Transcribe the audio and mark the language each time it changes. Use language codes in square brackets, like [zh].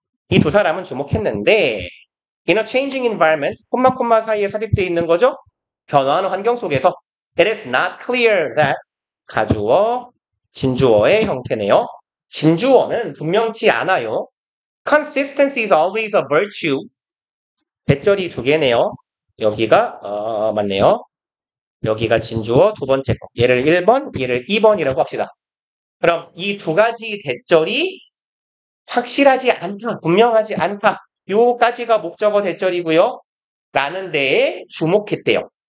[ko] 이 두 사람은 주목했는데 [en] in a changing environment, [ko] 콤마 사이에 삽입되어 있는 거죠. 변화하는 환경 속에서 [en] it is not clear that, [ko] 가주어, 진주어의 형태네요. 진주어는 분명치 않아요. [en] consistency is always a virtue. [ko] 대절이 두 개네요. 여기가 맞네요. 여기가 진주어 두 번째 거. 얘를 1번, 얘를 2번이라고 합시다. 그럼 이 두 가지 대절이 확실하지 않다, 분명하지 않다. 요까지가 목적어 대절이고요. 라는 데에 주목했대요.